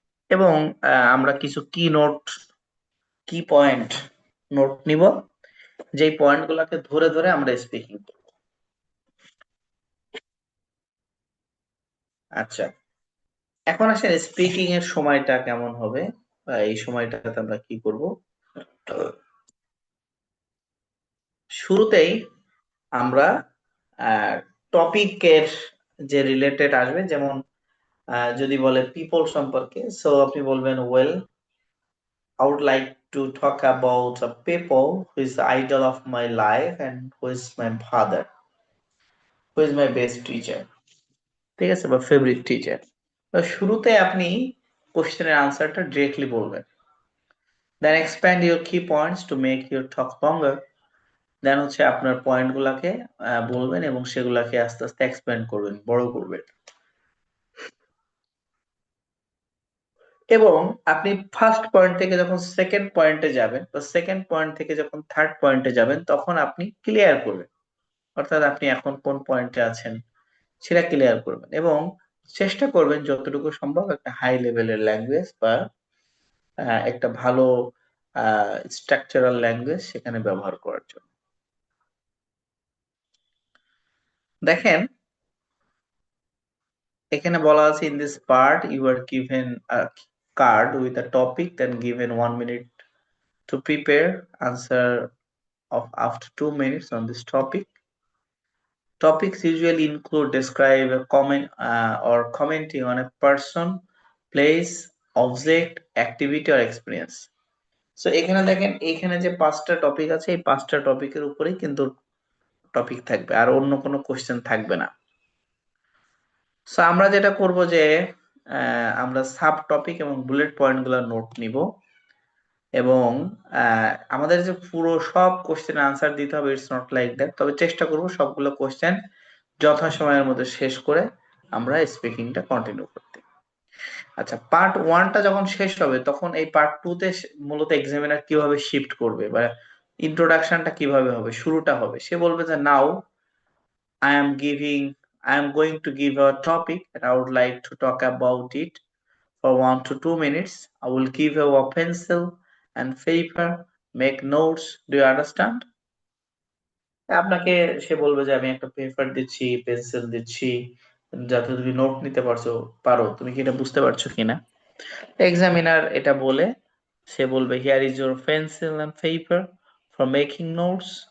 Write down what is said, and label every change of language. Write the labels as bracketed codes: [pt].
[bn] এবং আমরা কিছু কি পয়েন্ট নোট নিব, যেই পয়েন্ট গুলাকে ধরে ধরে আমরা স্পিকিং করব। আচ্ছা, এখন আসেন স্পিকিং এর সময়টা কেমন হবে, বা এই সময়টাতে আমরা কি করব। শুরুতেই আমরা টপিকের যে রিলেটেড আসবে, যেমন যদি বলে পিপল সম্পর্কে, সো আপনি বলবেন, [en] well, I would like to talk about a people who is the idol of my life and who is my father, who is my best teacher, [bn] ঠিক আছে, বা ফেভারিট টিচার। তো শুরুতে আপনি কোশ্চেনের আনসারটা ডিরেক্টলি বলবেন। [en] Then expand your key points to make your talk longer. [bn] দেন হচ্ছে আপনার পয়েন্ট গুলাকে বলবেন এবং সেগুলাকে আস্তে আস্তে এক্সপ্যান্ড করবেন, বড় করবেন। এবং আপনি ফার্স্ট পয়েন্ট থেকে যখন সেকেন্ড পয়েন্টে যাবেন, বা সেকেন্ড পয়েন্ট থেকে যখন থার্ড পয়েন্টে যাবেন, তখন আপনি ক্লিয়ার করবেন, অর্থাৎ আপনি এখন কোন পয়েন্টে আছেন সেটা ক্লিয়ার করবেন। এবং চেষ্টা করবেন যতটুকু সম্ভব একটা হাই লেভেলের ল্যাঙ্গুয়েজ, বা একটা ভালো স্ট্রাকচারাল ল্যাঙ্গুয়েজ সেখানে ব্যবহার করার জন্য। দেখেন, এখানে বলা আছে, [en] In this part you are given a card with a topic, then given 1 minute to prepare answer of after 2 minutes on this topic. Topics usually include describe a comment or commenting on a person, place, object, activity or experience. [bn] So এখানে দেখেন, এখানে যে পাঁচটা topic আছে, এই পাঁচটা টপিকের উপরেই কিন্তু টপিক থাকবে, আর অন্য কোনো কোশ্চেন থাকবে না। সো আমরা যেটা করব যে আমরা সাব টপিক এবং বুলেট পয়েন্ট গুলো নোট নিব, এবং আমাদের যে পুরো সব কোশ্চেন আনসার দিতে হবে, [en] it's not like that, [bn] তবে চেষ্টা করব সবগুলো কোশ্চেন যথাসময়ের মধ্যে শেষ করে আমরা স্পিকিংটা কন্টিনিউ করতে। আচ্ছা, পার্ট ওয়ানটা যখন শেষ হবে, তখন এই পার্ট টু তে মূলত এক্সামিনার কিভাবে শিফট করবে, বা ইন্ট্রোডাকশনটা কিভাবে হবে, শুরুটা হবে। সে বলবে যে, [en] Now I am going to give a topic and I would like to talk about it for 1 to 2 minutes. I will give you a pencil and paper, make notes. Do you understand? [bn] আপনাকে সে বলবে যে, আমি একটা paper দিচ্ছি, pencil দিচ্ছি, যাতে তুমি note নিতে পারো, তুমি কি এটা বুঝতে পারছো কিনা। এক্সামিনার এটা বলে সে বলবে, [en] Here is your pencil and paper for making notes.